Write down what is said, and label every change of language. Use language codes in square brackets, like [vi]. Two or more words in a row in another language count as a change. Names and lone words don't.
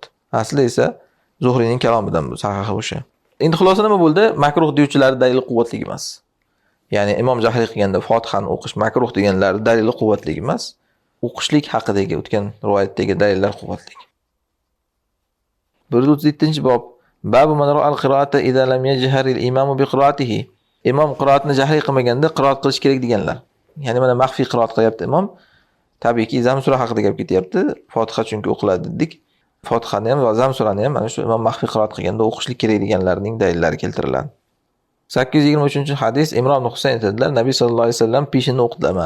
[uz] Asli esa Zuhriyning kalomidan bu, sahihi o'sha. Endi xulosa nima bo'ldi? Makruh deyuvchilar dalili quvvatli emas. Ya'ni imom jahriy qilganda Fotihani o'qish makruh deganlar dalili quvvatli emas. O'qishlik haqidagi o'tgan rivoyatdagi dalillar quvvatli. 137-bob. [ar] باب من رأى القراءة إذا لم يجهر الإمام بقراءته. [uz] Imom qiroatni jahriy qilmaganda qiroat qilish kerak deganlar. Ya'ni mana maxfiy qiroat qilyapti imom. Tabiiyki zamsura haqida gap ketyapti. Fotiha chunki o'qiladi dedik. Fotihani ham va zamsurani ham mana shu imom maxfiy qiroat qilganda o'qishlik kerak deganlarning dalillari keltiriladi. 823-hadis Imron ibn Husayn aytadilar, Nabiy [ar] صلى الله عليه وسلم [uz] peshinni o'qidimi?